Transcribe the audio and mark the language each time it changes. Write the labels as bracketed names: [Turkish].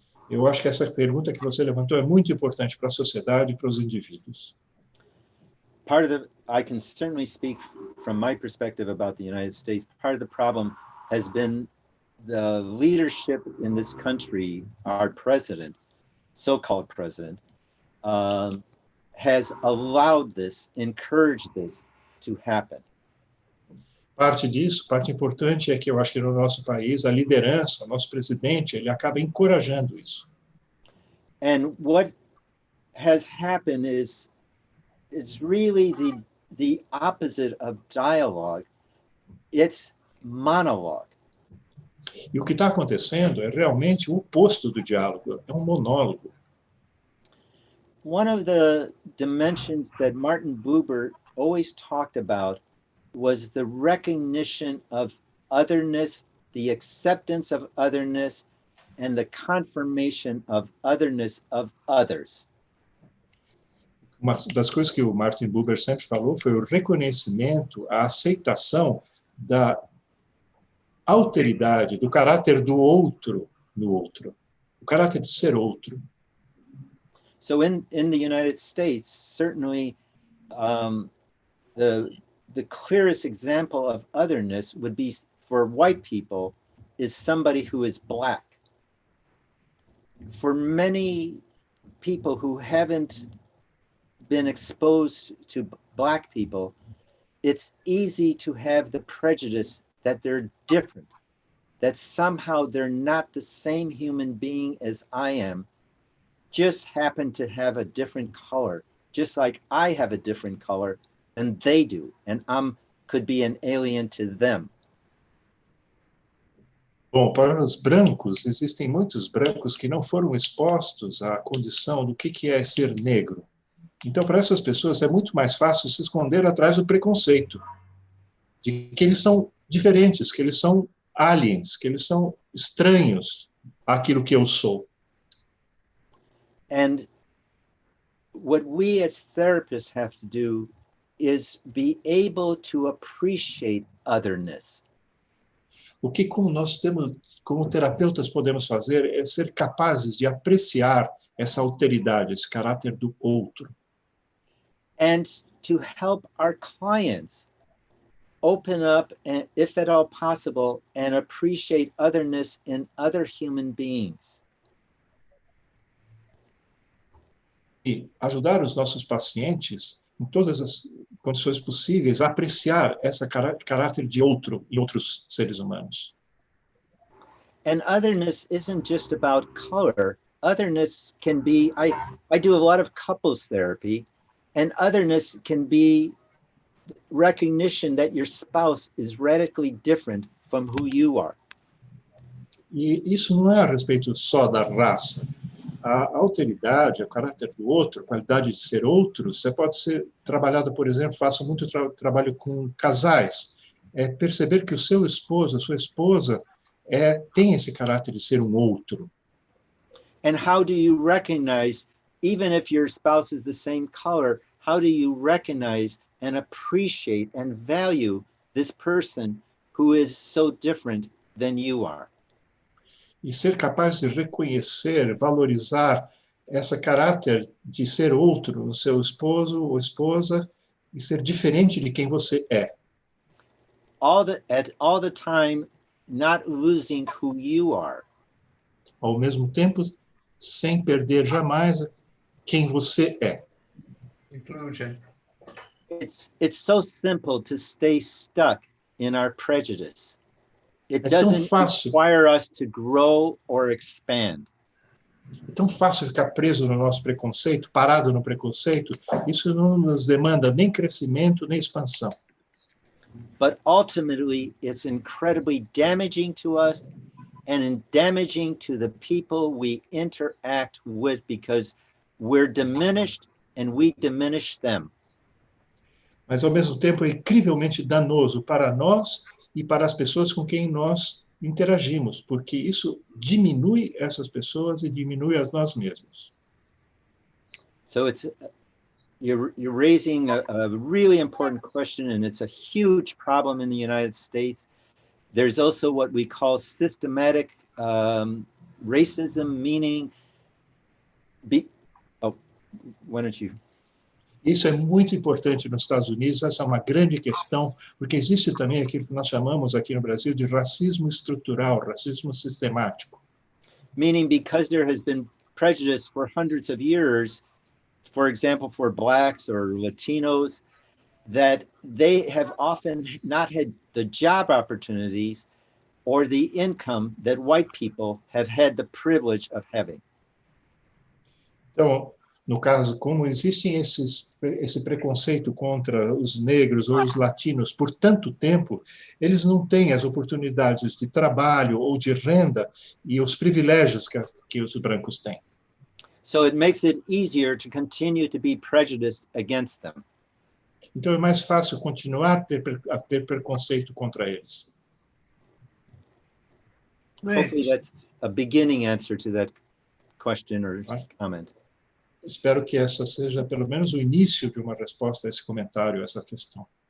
[Portuguese] Eu acho que essa pergunta que você levantou é muito importante para a sociedade e para os indivíduos. [English] I can certainly speak from my perspective about the United States. Part of the problem has been the leadership in this country, our president, so-called president, has allowed this, encouraged this to happen. [Portuguese] Parte disso, parte importante é que eu acho que no nosso país, a liderança, o nosso presidente, ele acaba encorajando isso. [English] And what has happened is it's really the opposite of dialogue. It's monologue. [Portuguese] E o que está acontecendo é realmente o oposto do diálogo, é um monólogo. [English] One of the dimensions that Martin Buber always talked about was the recognition of otherness, the acceptance of otherness, and the confirmation of otherness of others. [Portuguese] Uma das coisas que o Martin Buber sempre falou foi o reconhecimento, a aceitação da alteridade, do caráter do outro no outro, o caráter de ser outro. [English] So in the United States, certainly the clearest example of otherness would be for white people is somebody who is Black. For many people who haven't been exposed to Black people, it's easy to have the prejudice that they're different, that somehow they're not the same human being as I am, just happen to have a different color, just like I have a different color than they do, and could be an alien to them. [Portuguese] Bom, para os brancos, existem muitos brancos que não foram expostos à condição do que é ser negro. Então, para essas pessoas, é muito mais fácil se esconder atrás do preconceito, de que eles são diferentes, que eles são aliens, que eles são estranhos àquilo que eu sou. [English] And what we as therapists have to do is be able to appreciate otherness. [Portuguese] O que como terapeutas podemos fazer é ser capazes de apreciar essa alteridade, esse caráter do outro. [English] And to help our clients open up, and, if at all possible, and appreciate otherness in other human beings. [Portuguese] E ajudar os nossos pacientes, em todas as condições possíveis, a apreciar esse caráter de outro em outros seres humanos. [English] And otherness isn't just about color. Otherness can be, I do a lot of couples therapy, and otherness can be recognition that your spouse is radically different from who you are. [Portuguese] E isso não é a respeito só da raça. A alteridade, o caráter do outro, a qualidade de ser outro, você pode ser trabalhado, por exemplo, faço muito trabalho com casais, é perceber que o seu esposo, a sua esposa, tem esse caráter de ser um outro. [English] And how do you recognize, even if your spouse is the same color, how do you recognize and appreciate and value this person who is so different than you are? [Portuguese] E ser capaz de reconhecer, valorizar esse caráter de ser outro no seu esposo ou esposa e ser diferente de quem você é. [English] At all the time, not losing who you are. [Portuguese] Ao mesmo tempo, sem perder jamais quem você é. [English] Inclusion. It's so simple to stay stuck in our prejudice. It [Portuguese] É tão [English] doesn't [Portuguese] fácil. [English] require us to grow or expand. [Portuguese] É tão fácil ficar preso no nosso preconceito, parado no preconceito. Isso não nos demanda nem crescimento, nem expansão. [English] But ultimately, it's incredibly damaging to us and damaging to the people we interact with, because we're diminished and we diminish them. [Portuguese] Mas, ao mesmo tempo, é incrivelmente danoso para nós e para as pessoas com quem nós interagimos, porque isso diminui essas pessoas e diminui a nós mesmos. [English] So you're raising a really important question, and it's a huge problem in the United States. There's also what we call systematic racism, meaning why don't you? [Portuguese] Isso é muito importante nos Estados Unidos, essa é uma grande questão, porque existe também aquilo que nós chamamos aqui no Brasil de racismo estrutural, racismo sistemático. [English] Meaning, because there has been prejudice for hundreds of years, for example, for Blacks or Latinos, that they have often not had the job opportunities or the income that white people have had the privilege of having. [Portuguese] Então, no caso, como existe esse preconceito contra os negros ou os latinos por tanto tempo, eles não têm as oportunidades de trabalho ou de renda e os privilégios que os brancos têm. [English] So it makes it easier to continue to be prejudiced against them. [Portuguese] Então é mais fácil continuar a ter preconceito contra eles. [English] Hopefully that's a beginning answer to that question or comment. [Portuguese] Espero que essa seja pelo menos o início de uma resposta a esse comentário, a essa questão.